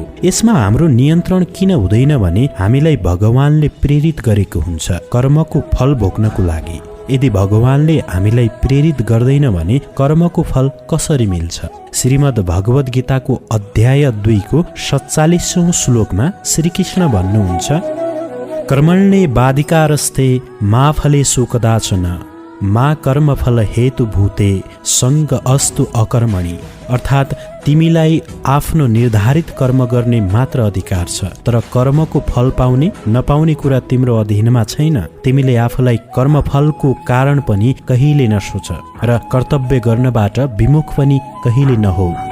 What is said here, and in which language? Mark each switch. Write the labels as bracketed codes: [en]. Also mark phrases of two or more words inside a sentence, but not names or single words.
[ne] यसमा हाम्रो नियन्त्रण किन हुँदैन भने हामीलाई भगवानले प्रेरित गरेको हुन्छ कर्मको फल भोग्नको लागि। यदि भगवानले हामीलाई प्रेरित गर्दैन भने कर्मको फल कसरी मिल्छ? श्रीमद् भगवत गीताको अध्याय 2 को 47औं श्लोकमा श्रीकृष्ण भन्नुहुन्छ, [sa] कर्मण्ये बाधिकारस्ते मा फलेषु कदाचन मा कर्मफल हेतु भूते सङ्ग अस्तु अकर्मणि। [ne] अर्थात् तिमीलाई आफ्नो निर्धारित कर्म गर्ने मात्र अधिकार छ, तर कर्मको फल पाउने नपाउने कुरा तिम्रो अधीनमा छैन। तिमीले आफूलाई कर्मफलको कारण पनि कहिले नसोच र कर्तव्य गर्नबाट विमुख पनि कहिले नहो।